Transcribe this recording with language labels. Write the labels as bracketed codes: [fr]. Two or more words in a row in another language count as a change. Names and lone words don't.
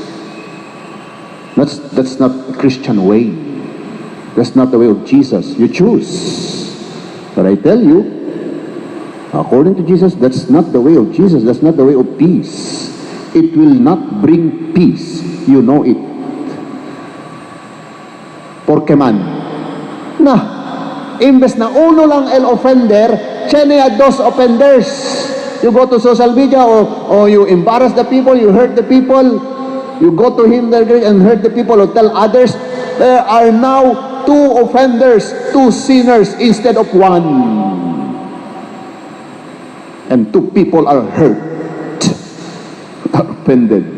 [en] That's not a Christian way. That's not the way of Jesus. You choose. But I tell you, according to Jesus, that's not the way of Jesus. That's not the way of peace. It will not bring peace. You know it. [cbk] Porque man, imbes na uno lang el offender, tiene a dos offenders. [en] You go to social media or you embarrass the people, you hurt the people, you go to him and hurt the people or tell others, there are now two offenders, two sinners instead of one. And two people are hurt, are offended.